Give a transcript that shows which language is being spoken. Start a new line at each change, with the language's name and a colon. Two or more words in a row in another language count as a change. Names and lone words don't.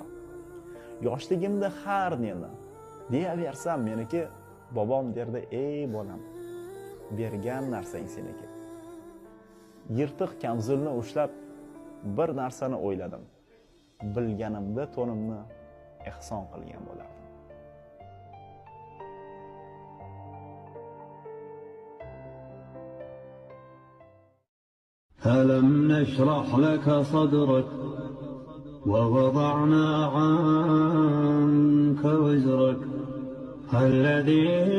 Uzbek: Yoshligimda har neni deyaversam meniki, bobom derdi, ey bolam, bergan narsang seniki. Yirtiq kamzulni ushlab bir narsani o'yladim. Bilganimda to'nimni ehson qilgan bo'lardim.
Arabic: ألم نشرح لك صدرك ووضعنا عنك وزرك الذي